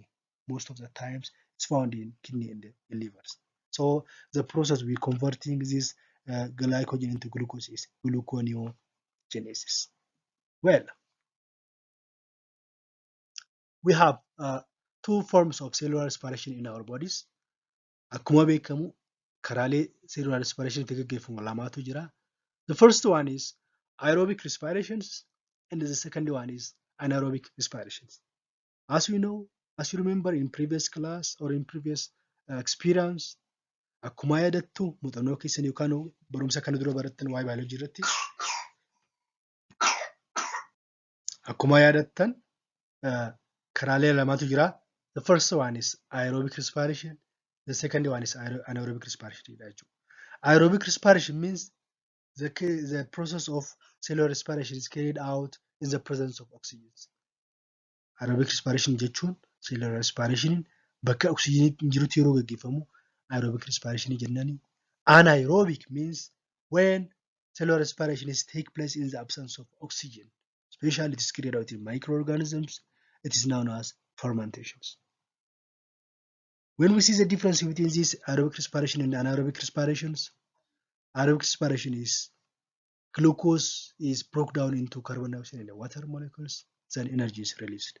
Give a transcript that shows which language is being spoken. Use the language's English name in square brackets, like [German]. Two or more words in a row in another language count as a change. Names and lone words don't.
[English] Most of the times it's found in kidney and in livers. So the process we converting this glycogen into glucose is gluconeogenesis. Well, we have two forms of cellular respiration in our bodies. [Oromo] Akkuma beekamu karaalee [English] cellular respiration [Oromo] itti gaggeeffamu lamatu jira. [English] The first one is aerobic respirations and the second one is anaerobic respirations. As we know, as you remember in previous class or in previous experience, [Oromo] akkuma yaadattu muuxannoo keessan yookaan barumsa kana dura barattan waa'ee biology irratti akkuma yaadattan karaalee lamatu jira. [English] The first one is aerobic respiration. The second one is anaerobic respiration. Aerobic respiration means the process of cellular respiration is carried out in the presence of oxygen. Aerobic respiration [Oromo] jechuun [English] cellular respiration [Oromo] bakka oxygen jirutti yeroo gaggeeffamu [English] aerobic respiration [Oromo] jennani. [English] Anaerobic means when cellular respiration is take place in the absence of oxygen, especially it is carried out in microorganisms. It is known as fermentations. When we see the difference between this aerobic respiration and anaerobic respirations, aerobic respiration is glucose is broken down into carbon dioxide and water molecules, then energy is released.